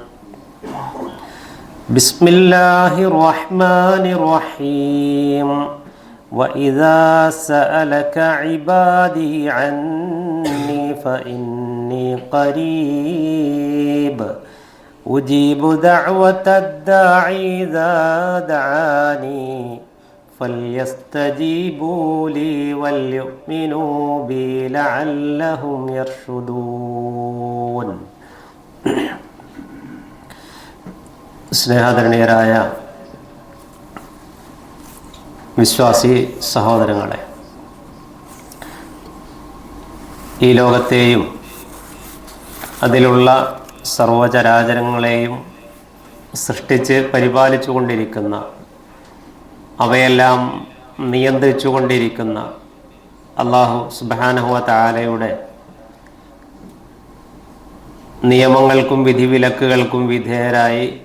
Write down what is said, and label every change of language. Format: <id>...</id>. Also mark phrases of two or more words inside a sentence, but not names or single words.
<ar>بسم الله الرحمن الرحيم وإذا سألك عبادي عني فإني قريب أجيب دعوة الداعي إذا دعاني فليستجيبوا لي وليؤمنوا بي لعلهم يرشدون.</ar> <ml>സ്നേഹാദരണീയരായ വിശ്വാസി സഹോദരങ്ങളെ, ഈ ലോകത്തെയും അതിലുള്ള സർവചരാചരങ്ങളെയും സൃഷ്ടിച്ച് പരിപാലിച്ചു കൊണ്ടിരിക്കുന്ന, അവയെല്ലാം നിയന്ത്രിച്ചു കൊണ്ടിരിക്കുന്ന</ml> <ar>الله سبحانه وتعالى</ar> <ml>നിയമങ്ങൾക്കും വിധിവിലക്കുകൾക്കും വിധേയരായി</ml>